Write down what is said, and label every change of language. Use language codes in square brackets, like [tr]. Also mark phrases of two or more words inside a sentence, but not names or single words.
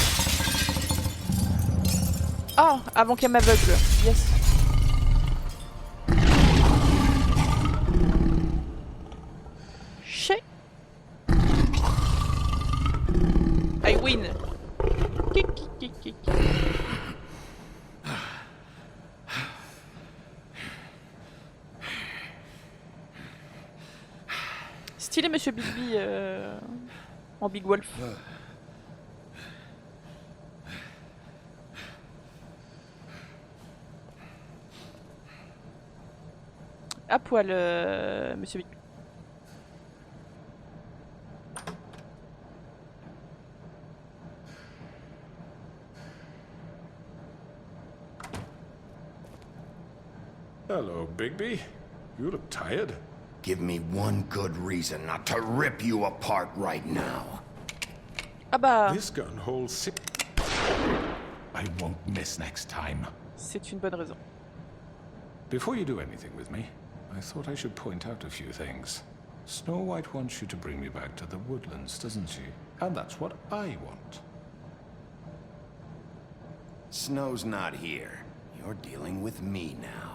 [fr] Oh, avant qu'elle m'aveugle. [en] Yes. Chez. I win. Kik, kik, kik, kik. [fr] Stylé Monsieur Bigby en Big Wolf. À poil, Monsieur Big. [en] Hello, Bigby. You look tired. Give me one good reason not to rip you apart right now. [fr] Ah bah. [en] This gun holds 6. I won't miss next time. [fr] C'est une bonne raison. [en] Before you do anything with me, I thought I should point out a few things. Snow White wants you to bring me back to the woodlands, doesn't she? And that's what I want. Snow's not here. You're dealing with me now.